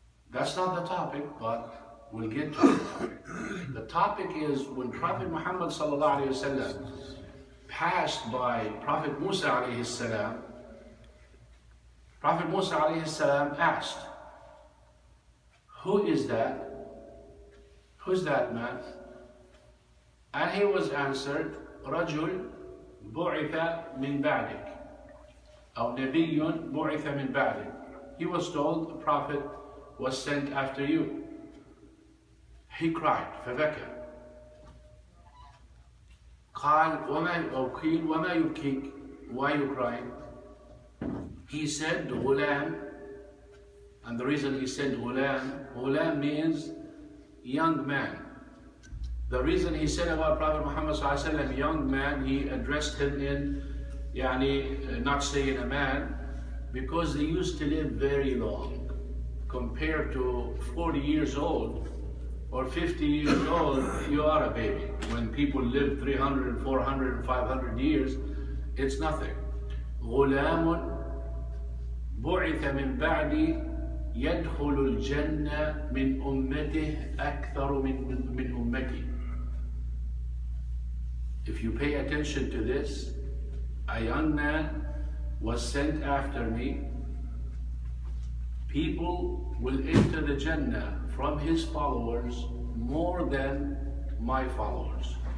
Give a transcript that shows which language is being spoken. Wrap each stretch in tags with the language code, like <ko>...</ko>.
<en>That's not the topic, but we'll get to the topic. The topic is when Prophet Muhammad sallallahu alaihi wasallam passed by Prophet Musa alayhi salam, Prophet Musa alayhi salam asked, who is that? Who's that man? And he was answered,</en> <ar>رجل بعث من بعدك أو نبي بعث من بعدك.</ar> <en>He was told a prophet was sent after you. He cried,</en> <ar>فبكى. قال وما يبكيك?</ar> <en>Why are you crying? He said غلام, and the reason he said غلام means young man. The reason he said about Prophet Muhammad sallallahu alaihi wasallam young man, he addressed him in not saying a man, because they used to live very long. Compared to 40 years old or 50 years old, you are a baby. When people live 300 and 400 and 500 years, it's nothing.</en> <ar>غلام بعث من بعدي يدخل الجنة من أمته أكثر من أمتي.</ar> <en>If you pay attention to this, a young man was sent after me. People will enter the Jannah from his followers more than my followers.</en>